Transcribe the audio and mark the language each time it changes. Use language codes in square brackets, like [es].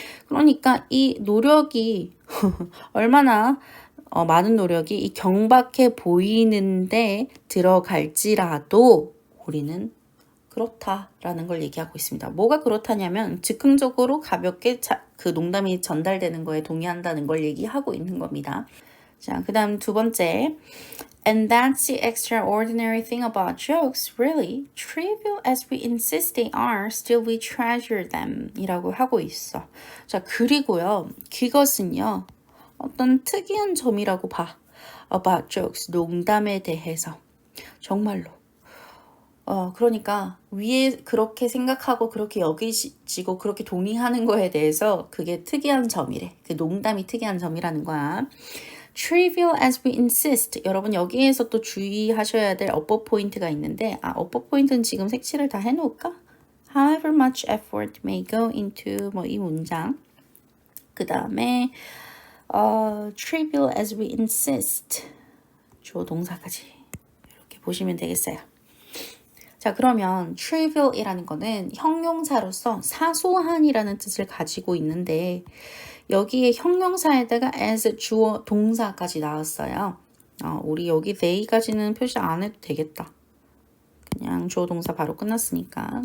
[ko] 그러니까 이 노력이 얼마나 많은 노력이 이 경박해 보이는데 들어갈지라도 우리는 그렇다라는 걸 얘기하고 있습니다. 뭐가 그렇다냐면 즉흥적으로 가볍게 그 농담이 전달되는 거에 동의한다는 걸 얘기하고 있는 겁니다. 자, 그 다음 두 번째. [en] And that's the extraordinary thing about jokes. Really, trivial as we insist they are, still we treasure them. [ko] 이라고 하고 있어. 자, 그리고요. 그것은요. 어떤 특이한 점이라고 봐. [en] About jokes. [ko] 농담에 대해서. 정말로. 그러니까 위에 그렇게 생각하고 그렇게 여기지고 그렇게 동의하는 거에 대해서 그게 특이한 점이래. 그 농담이 특이한 점이라는 거야. [en] Trivial as we insist. [ko] 여러분 여기에서 또 주의하셔야 될 어법 포인트가 있는데 어법 포인트는 지금 색칠을 다 해놓을까? [en] However much effort may go into [ko] 뭐 이 문장. 그 다음에 [en] trivial as we insist. [ko] 주어 동사까지 이렇게 보시면 되겠어요. 자, 그러면 trivial이라는 거는 형용사로서 사소한이라는 뜻을 가지고 있는데 여기에 형용사에다가 as 주어 동사까지 나왔어요. 우리 여기 they까지는 표시 안 해도 되겠다. 그냥 주어 동사 바로 끝났으니까.